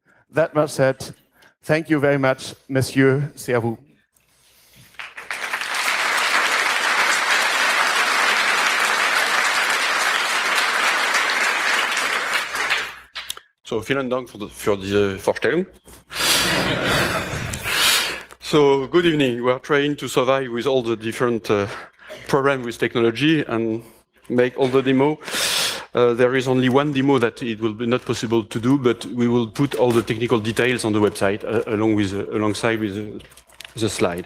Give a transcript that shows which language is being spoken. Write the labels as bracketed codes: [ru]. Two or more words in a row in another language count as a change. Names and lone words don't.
[en] That much said, thank you very much, Monsieur. [fr] C'est à vous. [de] So, vielen Dank für diese Vorstellung. [en] So, good evening. We are trying to survive with all the different problems with technology and make all the demo. There is only one demo that it will be not possible to do, but we will put all the technical details on the website alongside with the slide.